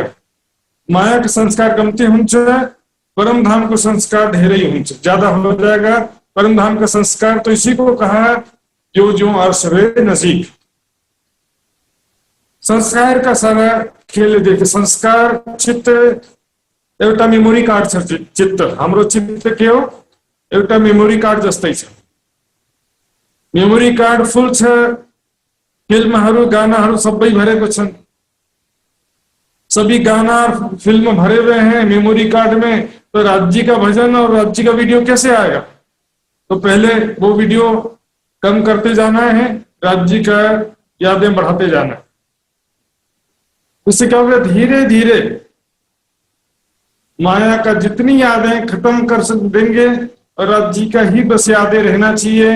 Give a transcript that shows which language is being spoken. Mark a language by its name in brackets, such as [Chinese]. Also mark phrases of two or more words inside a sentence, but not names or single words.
[Hindi] माया के संस्कार कमते होंगे, परम धाम को संस्कार ढेर ही होंगे, ज्यादा हो जाएगा। परम धाम का संस्कार तो इसी को कहा जो जो अर्श वे नजीक। संस्कार का सारा खेल देखे। [Nepali] संस्कार चित्त एउटा [English] memory card [Nepali] छ। चित्त हाम्रो चित्त के हो, एउटा [English] memory card [Nepali] जस्तै छ। [English] memory card full [Nepali] छ, फिल्महरू गानाहरू सबै भरेको छन्। [Hindi] सभी गाना फिल्म भरे हुए हैं [English] memory card [Hindi] में, तो राज्य का भजन और राज्य का वीडियो कैसे आएगा? तो पहले वो वीडियो कम करते जाना है, राज्य का यादें बढ़ाते जाना है। इससे क्या होगा, धीरे धीरे माया का जितनी यादें खत्म कर देंगे और राज्य का ही बस यादें रहना चाहिए।